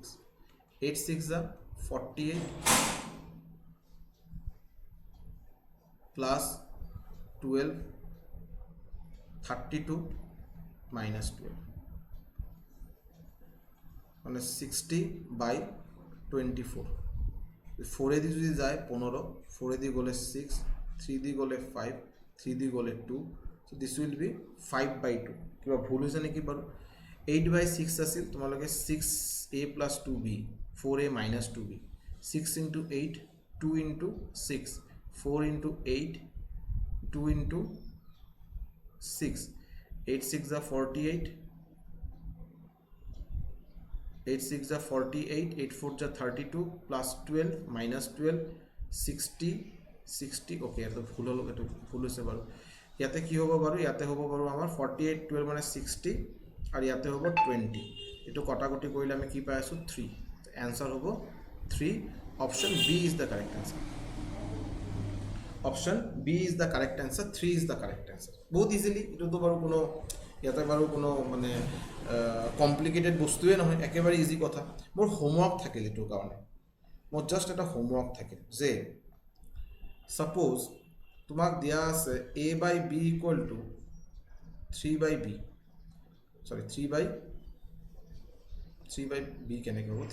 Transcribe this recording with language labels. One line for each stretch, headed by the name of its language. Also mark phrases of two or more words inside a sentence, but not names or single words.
Assamese: 8 6 যা 48 প্লাস 12 32 মাইনাস 12 মানে 60/24। 4 দি যদি যায় 15, 4 দি গ'লে 6, 3 দি গ'লে 5, 3 দি গ'লে 2।
English: so this will be 5/2।
Assamese: কিবা ভুল হৈছে নেকি বাৰু? 8/6 আছিল, তোমালোকে
English: 6a plus 2b 4a minus 2b 6 into 8 2 into 6 4 into 8 2 into 6 8 6 are 48 8 6 are 48 8 4 are 32 plus 12 minus 12 60 okay
Assamese: এটা ভুল হলো, এটা ভুল হৈছে বাৰু। ইয়াতে কি হ'ব বাৰু? ইয়াতে হ'ব বাৰু আমাৰ 48 12 মানে 60 আর ইয়াতে হ'ব 20। এটো কটাকটি কৰিলে আমি কি পাই আছো 3। आंसर হ'ব 3।
English: Option B is the correct answer. Option B is the correct answer. 3 is the correct answer.
Assamese: বহুত ইজিলি, এটো তো বাৰু কোনো ইয়াতে বাৰু কোনো মানে কমপ্লিকেটেড বস্তুৱে নহয়, একেবাৰে ইজি কথা। মোৰ হোমৱৰ্ক থাকিল এটোৰ কাৰণে, মোৰ জাস্ট এটা হোমৱৰ্ক থাকিল যে সাপোজ তোমাক দিয়া আছে a/b
English: equal to
Assamese: 3/b, সরি 3/b কেনেকৈ হ'ব?